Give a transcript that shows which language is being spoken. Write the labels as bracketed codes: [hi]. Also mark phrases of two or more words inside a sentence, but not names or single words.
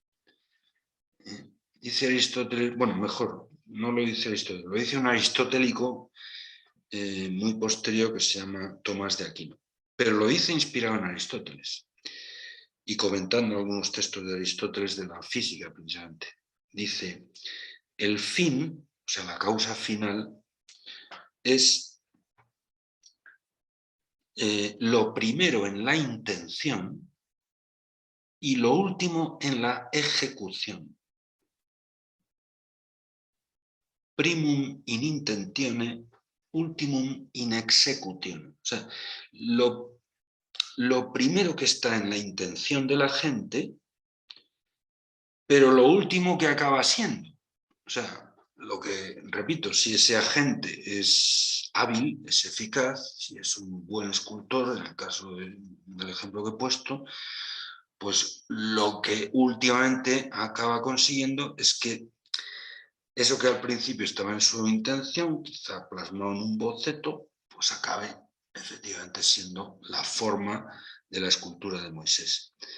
[es] Dice Aristóteles, bueno, mejor, no lo dice Aristóteles, lo dice un aristotélico muy posterior que se llama Tomás de Aquino, pero lo dice inspirado en Aristóteles y comentando algunos textos de Aristóteles de la física precisamente. Dice, el fin, o sea, la causa final, es lo primero en la intención y lo último en la ejecución. [la] Primum in intentione, ultimum in executione. [es] O sea, lo primero que está en la intención de la gente, pero lo último que acaba siendo. O sea, lo que, repito, si ese agente es hábil, es eficaz, si es un buen escultor, en el caso del ejemplo que he puesto, pues lo que últimamente acaba consiguiendo es que eso que al principio estaba en su intención, quizá plasmado en un boceto, pues acabe efectivamente siendo la forma de la escultura de Moisés.